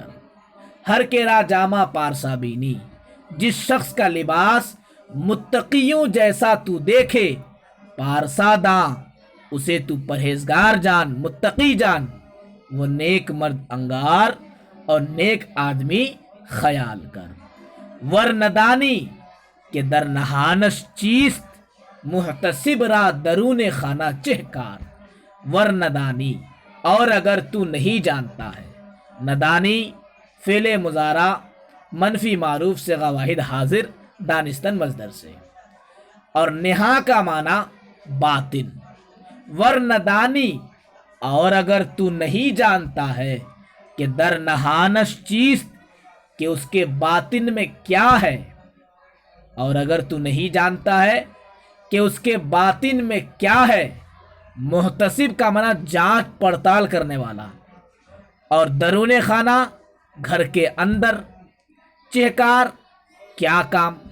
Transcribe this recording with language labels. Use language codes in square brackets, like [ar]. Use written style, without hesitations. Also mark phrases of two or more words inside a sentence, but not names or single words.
[fa] ہر کیرا جامہ پارسا بینی، [ur] جس شخص کا لباس متقیوں جیسا تو دیکھے، پارسا اسے تو پرہیزگار جان، متقی جان، وہ [fa] نیک مرد انگار [ur] اور نیک آدمی خیال کر۔ [fa] ورندانی کہ در نہانش چیست، محتسب را درون خانہ چہکار۔ [ur] ورندانی اور اگر تو نہیں جانتا ہے، ندانی فعل مضارع منفی معروف صیغہ واحد حاضر دانستن مصدر سے، اور نہا کا معنی باطن۔ ورندانی اور اگر تو نہیں جانتا ہے [fa] کہ در نہانش چیست، [ur] کہ اس کے باطن میں کیا ہے، اور اگر تو نہیں جانتا ہے کہ اس کے باطن میں کیا ہے، محتسب کا معنی جانچ پڑتال کرنے والا، اور [fa] درون خانہ [ur] گھر کے اندر، چہکار کیا کام،